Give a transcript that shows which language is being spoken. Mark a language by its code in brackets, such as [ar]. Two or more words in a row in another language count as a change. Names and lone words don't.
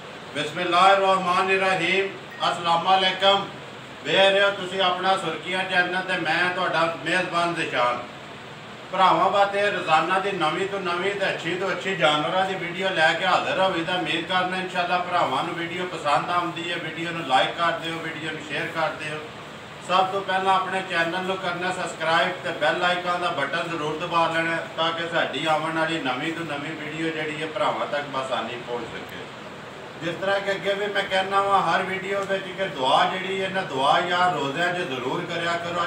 [ar] بسم الله الرحمن الرحيم السلام عليكم. [pa] ਵੇਖ ਰਹੇ ਹੋ ਤੁਸੀ ਅਪਣਾ ਸੁਰਖੀਆਂ ਚੈਨਲ ਤੇ ਮੈਂ ਤੁਹਾਡਾ ਮੇਜ਼ਬਾਨ ਜ਼ੀਸ਼ਾਨ। ਭਰਾਵਾਂ ਵਾਸਤੇ ਰੋਜ਼ਾਨਾ ਕੀ ਨਵੀਂ ਤੋ ਨਵੀਂ ਤੇ ਅੱਛੀ ਤੋ ਅੱਛੀ ਜਾਨਵਰੋਂ ਕੀ ਵੀਡੀਓ ਲੈਕੇ ਹਾਜ਼ਿਰ ਹੋਈ ਦਾ ਉਮੀਦ ਕਰਨਾ ਇੰਸ਼ਾਅੱਲਾਹ ਭਰਾਵਾਂ ਨੂੰ ਵੀਡੀਓ ਪਸੰਦ ਆਉਂਦੀ ਹੈ। ਵੀਡੀਓ ਨੂੰ ਲਾਈਕ ਕਰ ਦਿਓ, ਵੀਡੀਓ ਨੂੰ ਸ਼ੇਅਰ ਕਰ ਦਿਓ। ਸਬ ਤੋ ਪਹਿਲਾ ਅਪਣੇ ਚੈਨਲ ਕੋ ਕਰਨਾ ਸਬਸਕ੍ਰਾਈਬ ਤੋ [en] bell icon [pa] ਕਾ ਬਟਨ ਜ਼ਰੂਰ ਦਬਾ ਲੈਣਾ ਤਾਕਿ ਸਾਡੀ ਆਨੇ ਵਾਲੀ ਨਵੀਂ ਤੋ ਨਵੀਂ ਵੀਡੀਓ ਜੀ ਹੈ ਭਰਾਵਾਂ ਤਕ ਆਸਾਨੀ ਪਹੁੰਚ ਸਕੇ। ਜਿਸ ਤਰ੍ਹਾਂ ਕੇ ਅੱਗੇ ਭੀ ਮੈਂ ਕਹਿਣਾ ਵਾ ਹਰ ਵੀਡੀਓ ਮੇਂ ਦੁਆ ਜੀ ਹੈ ਨਾ ਦੁਆ ਯਾਰ ਰੋਜ਼ੇ ਜ਼ਰੂਰ ਕਰਿਆ ਕਰੋ।